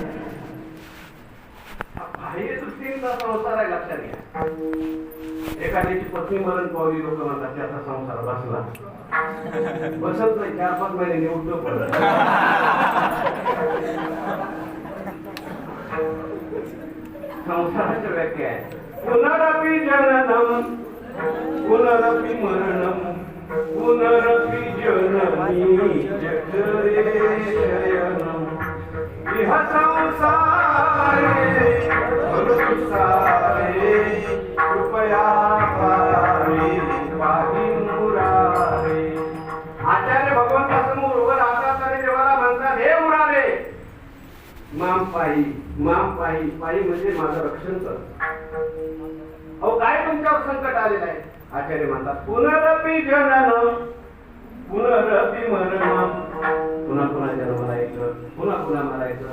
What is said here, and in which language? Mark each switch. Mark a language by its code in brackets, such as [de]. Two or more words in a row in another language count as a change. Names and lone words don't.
[mr] बाह्य दृष्टीचा संसार आहे, लक्षात घ्या. एखाद्याची पत्नी मरण पावली, लोक म्हणतात त्याचा संसार बसला. बसत नाही, 4-5 महिने उठतो पडत. संसाराच्या व्याख्या आहे [sa] पुनरपि जननम पुनरपि मरणम पुनरपि जननी जठरे शयनम इह संसारे मनुसारे कृपया पाहि पाहि मुरारे. [mr] आचार्य भगवंतासमोर उभं राहतात आणि देवाला म्हणतात, हे मुरारे, [sa] माम पाही पाही [mr] म्हणजे माझं रक्षण कर. अहो काय तुमच्यावर संकट आलेलं आहे? आचार्य म्हणतात, [sa] पुनरपि जननम पुनरपि मरणम, [mr] पुन्हा पुन्हा जन्माला यायचं, पुन्हा पुन्हा मरायचं.